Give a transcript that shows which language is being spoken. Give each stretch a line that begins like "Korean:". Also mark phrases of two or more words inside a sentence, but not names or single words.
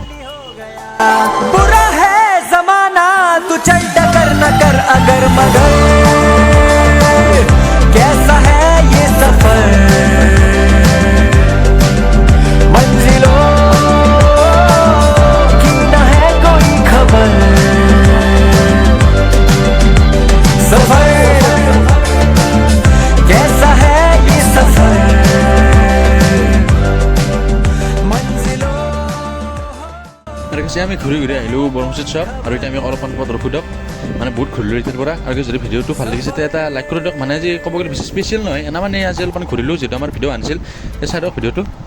Hindi: बुरा है जमाना तू चल डगर न कर अगर मगर कैसा है ये सफर मंजिलों की न है कोई खबर सफर कैसा है ये सफर
Assamese: আমি ঘূৰি আহিলোঁ বৰমুচিত চব আৰু এতিয়া আমি অলপমান পথ ৰখো দিয়ক মানে বহুত ঘূৰিলোঁ এতিয়াৰ পৰা আৰু যদি ভিডিঅ'টো ভাল লাগিছে তেতিয়া এটা লাইক কৰি দিয়ক মানে আজি ক'ব গ'লে বেছি স্পেচিয়েল নহয় এনে মানে আজি অলপমান ঘূৰিলোঁ যিহেতু আমাৰ ভিডিঅ' আনিছিল সেই চাই দিয়ক ভিডিঅ'টো